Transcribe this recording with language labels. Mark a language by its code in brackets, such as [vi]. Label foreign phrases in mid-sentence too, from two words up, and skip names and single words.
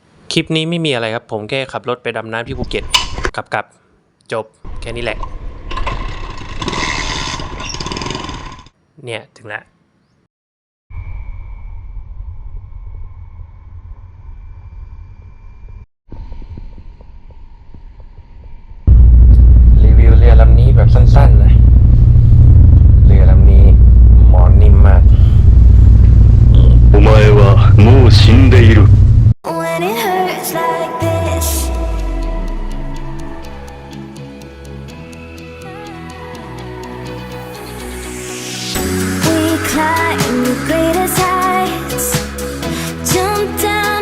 [th] คลิปนี้ไม่มีอะไรครับผมแค่ขับรถไปดำน้ำที่ภูเก็ตกลับจบแค่นี้แหละเนี่ยถึงแล้วรีวิวเรือลำนี้แบบสั้นๆเลยเรือลำนี้หมอนนิ่มมาก [ja] お前はもう死んでいる [en] When it hurts like this We climb the greatest heights Jump down